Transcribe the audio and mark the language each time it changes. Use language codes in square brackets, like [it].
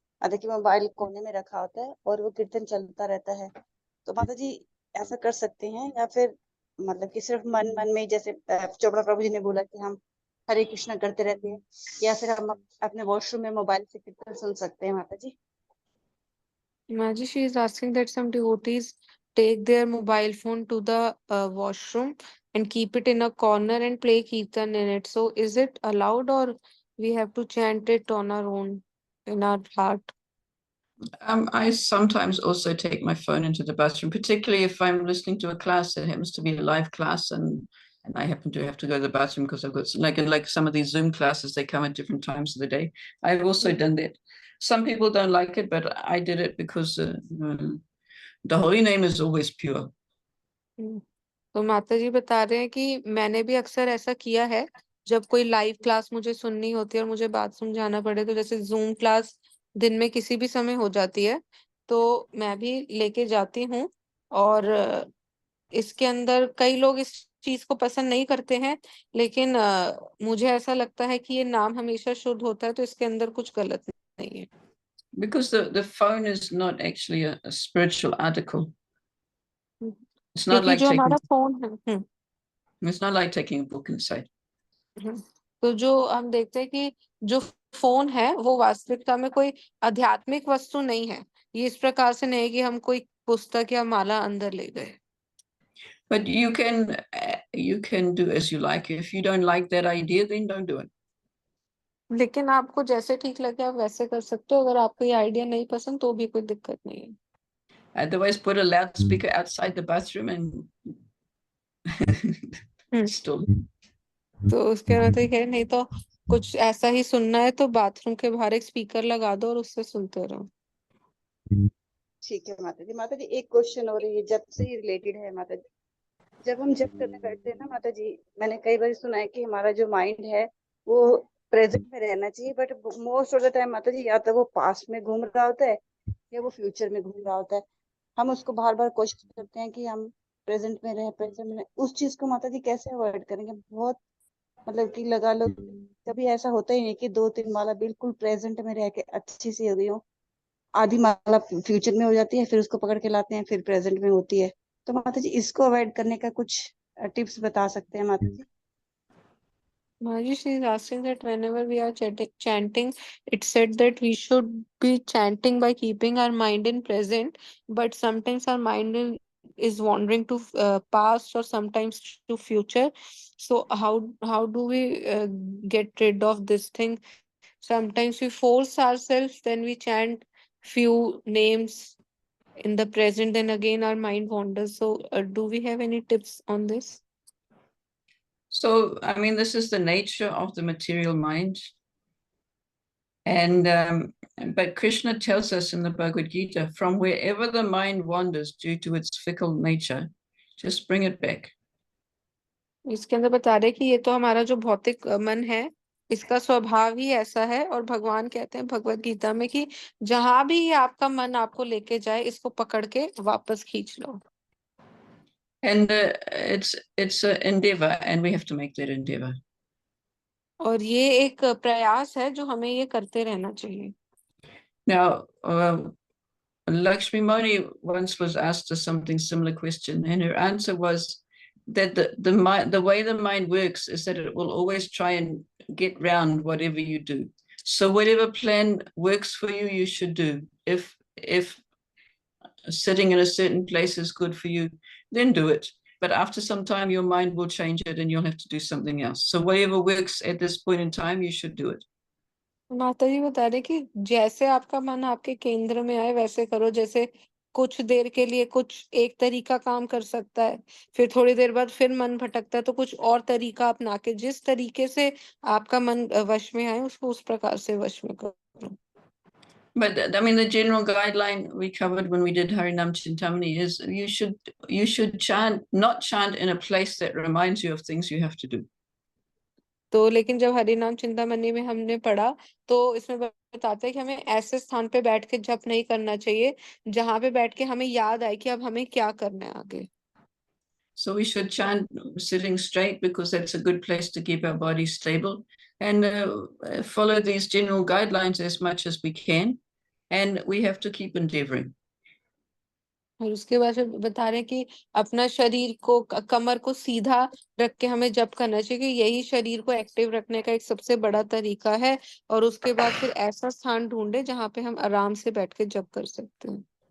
[hi] देखिए मोबाइल कोने में रखा होता है और वो कीर्तन चलता रहता है। तो माता जी ऐसा कर सकते हैं या फिर मतलब कि सिर्फ मन मन में जैसे चोपड़ा प्रभु जी ने बोला कि हम हरे कृष्णा करते रहते हैं, या फिर हम अपने वॉशरूम में मोबाइल से कीर्तन सुन सकते हैं माता जी? [en] Maji, she is asking that some devotees take their mobile phone to the washroom and keep it in a corner and play kirtan in it. So, is it allowed or we have to chant it on our own in our heart? I sometimes also take my phone into the bathroom, particularly if I'm listening to a class that happens to be a live class, and I happen to have to go to the bathroom because I've got like some of these Zoom classes, they come at different times of the day. I've also done that. Some people don't like it, but I did it because the holy name is always pure. [hi] तो माता जी बता रहे हैं कि मैंने भी अक्सर ऐसा किया है जब कोई लाइव क्लास मुझे सुननी होती है और मुझे बाथरूम जाना पड़े, तो जैसे जूम क्लास दिन में किसी भी समय हो जाती है तो मैं भी लेके जाती हूँ। और इसके अंदर कई लोग इस चीज को पसंद नहीं करते हैं, लेकिन मुझे ऐसा लगता है कि ये नाम हमेशा शुद्ध होता है, तो इसके अंदर कुछ गलत नहीं है। [en] Because the phone is not actually a spiritual article. It's not [hi] क्योंकि [en] like taking, [hi] हमारा फोन है, [en] it's not like taking a book inside. [hi] तो जो हम देखते हैं कि जो फोन है वो वास्तविकता में कोई आध्यात्मिक वस्तु नहीं है। ये इस प्रकार से नहीं है कि हम कोई पुस्तक या माला अंदर ले गए। [en] But you can do as you like. If you don't like that idea, then don't do it. [hi] लेकिन आपको जैसे ठीक लगे आप वैसे कर सकते हो। अगर आपको ये आइडिया नहीं पसंद तो भी कोई दिक्कत नहीं है। [en] Otherwise, put a loudspeaker outside the bathroom and still. [hi] तो उसके मतलब है नहीं तो कुछ ऐसा ही सुनना है तो बाथरूम के बाहर एक स्पीकर लगा दो और उससे सुनते रहो। ठीक है माता जी। माता जी एक क्वेश्चन और ये जब से ही रिलेटेड है माता जी। जब हम जब करने बैठते हैं ना माता जी, मैंने कई बार सुना है कि हमारा जो माइंड है वो प्रेजेंट में रहना चाहिए, [en] but most of the time [hi] माता जी या तो वो पास्ट में घूम रहा होता है या वो फ्यूचर में घूम रहा होता है। हम उसको बार बार कोशिश करते हैं कि हम प्रेजेंट में रहे, प्रेजेंट में रहे। उस चीज को माता जी कैसे अवॉइड करेंगे? बहुत मतलब कि लगा लो कभी ऐसा होता ही नहीं कि 2-3 माला बिल्कुल प्रेजेंट में रह के अच्छी सी हो गई हो, आधी माला फ्यूचर में हो जाती है, फिर उसको पकड़ के लाते हैं, फिर प्रेजेंट में होती है। तो माता जी इसको अवॉइड करने का कुछ टिप्स बता सकते हैं माता जी? [en] Maji, she is asking that whenever we are chanting, it said that we should be chanting by keeping our mind in present, but sometimes our is wandering to past or sometimes to future. So how do we get rid of this thing? Sometimes we force ourselves, then we chant few names in the present, then again our mind wanders. So do we have any tips on this? So, I mean, this is the nature of the material mind. And but Krishna tells us in the Bhagavad Gita, from wherever the mind wanders due to its fickle nature, just bring it back. [hi] इसके अंदर बता रहे कि ये तो हमारा जो भौतिक मन है इसका स्वभाव ही ऐसा है, और भगवान कहते हैं भगवत गीता में कि जहां भी आपका मन आपको लेके जाए इसको पकड़ के वापस खींच लो। [en] And it's an endeavor, and we have to make that endeavor. [hi] और ये एक प्रयास है जो हमें ये करते रहना चाहिए। [en] Now, Lakshmi Moni once was asked a something similar question, and her answer was that the way the mind works is that it will always try and get round whatever you do. So whatever plan works for you, you should do. If sitting in a certain place is good for you, then do it. But after some time, your mind will change it and you'll have to do something else. So whatever works at this point in time, you should do it. [hi] माता जी बता रहे कि जैसे आपका मन आपके केंद्र में आए वैसे करो। जैसे कुछ देर के लिए कुछ एक तरीका काम कर सकता है, फिर थोड़ी देर बाद फिर मन भटकता है तो कुछ और तरीका अपना के जिस तरीके से आपका मन वश में आए उसको उस प्रकार से वश में करो। [en] But I mean, the general guideline we covered when we did Harinam Chintamani is you should not chant in a place that reminds you of things you have to do. [hi] तो लेकिन जब हरिनाम चिंतामणि में हमने पढ़ा तो इसमें बताता है कि हमें ऐसे स्थान पे बैठ के जप नहीं करना चाहिए जहाँ पे बैठ के हमें याद आए कि अब हमें क्या करना है आगे. [en] So we should chant sitting straight because that's a good place to keep our body stable, and follow these general guidelines as much as we can, and we have to keep endeavoring. [hi] और उसके बाद फिर बता रहे हैं कि अपना शरीर को कमर को सीधा रख के हमें जप करना चाहिए कि यही शरीर को एक्टिव रखने का एक सबसे बड़ा तरीका है. और उसके बाद फिर ऐसा स्थान ढूंढे जहाँ पे हम आराम से बैठ के जप कर सकते हैं.